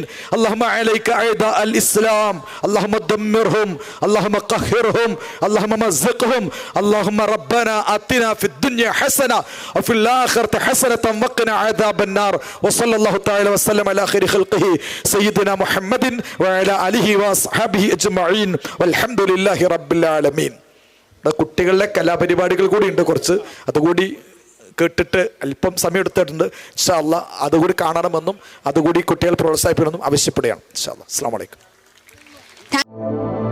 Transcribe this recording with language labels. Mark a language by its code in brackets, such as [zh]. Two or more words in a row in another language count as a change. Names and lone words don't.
[ar] اللهم عليك أعداء الإسلام، اللهم دمرهم، اللهم قهرهم، اللهم مزقهم. اللهم ربنا آتنا في الدنيا حسنة وفي الآخرة حسنة وقنا عذاب النار. وصلى الله تعالى وسلم على خير خلقه سيدنا محمد وعلى آله وأصحابه أجمعين والحمد لله رب العالمين. [ml] കുട്ടികളുടെ കലാപരിപാടികൾ കൂടി ഉണ്ട്, കുറച്ച് അതുകൂടി കേട്ടിട്ട് അല്പം സമയം എടുത്തിട്ടുണ്ട്. [ar] إن شاء الله [ml] അതുകൂടി കാണണമെന്നും അതുകൂടി കുട്ടികൾ പ്രോത്സാഹിപ്പിക്കണമെന്നും ആവശ്യപ്പെടുകയാണ്. [ar] إن شاء الله. السلام عليكم.